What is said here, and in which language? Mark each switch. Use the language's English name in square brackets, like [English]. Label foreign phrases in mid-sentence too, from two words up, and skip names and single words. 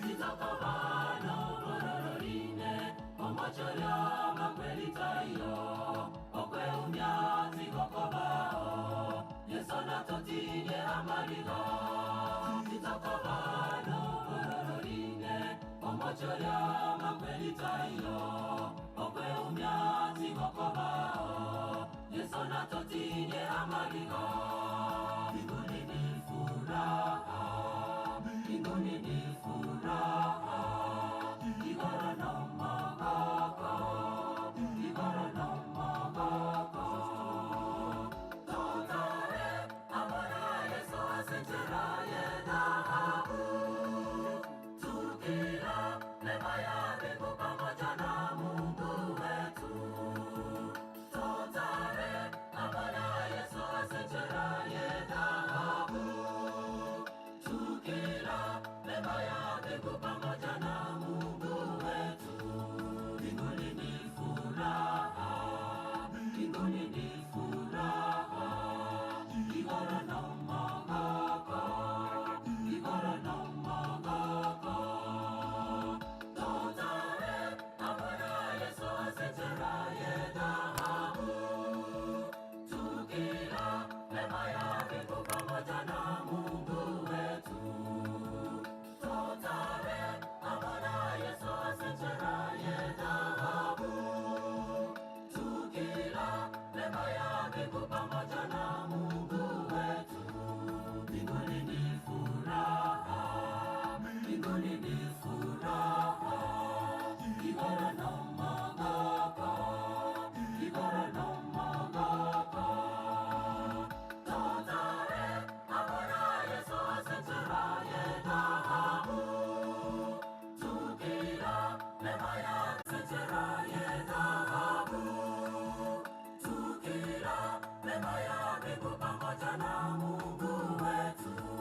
[Gusii] Nitokobano bororine omochorio makwelitayo okwe umyazi gokobao yesona totinye amaligo Nitokobano bororine omochorio makwelitayo okwe umyazi gokobao yesona totinye amaligo [Swahili] Mbinguni ni furaha Mbinguni ni furaha [Gusii] Igoro no magoko Igoro no magoko Totare amona Yesu asenjera yedahabu Tukira lema [Swahili] ya mbingu pamoja na Mungu wetu [Gusii] Totare amona Yesu asenjera yedahabu Tukira lema [Swahili] ya mbingu pamoja na Mungu wetu Mbinguni ni furaha Mbinguni ni furaha [Gusii] Igoro no magoko Igoro no magoko Totare amona Yesu asenjera yedahabu Tukira lema [Swahili] ya mbingu pamoja na Mungu wetu [Gusii] Totare amona Yesu asenjera yedahabu Tukira lema [Swahili] ya mbingu pamoja na Mungu wetu Mbinguni ni furaha Mbinguni ni furaha [Gusii] Igoro no magoko Igoro no magoko Totare amona Yesu asenjera yedahabu Tukira lema ya asenjera yedahabu Tukira lema [Swahili] ya mbingu pamoja na Mungu wetu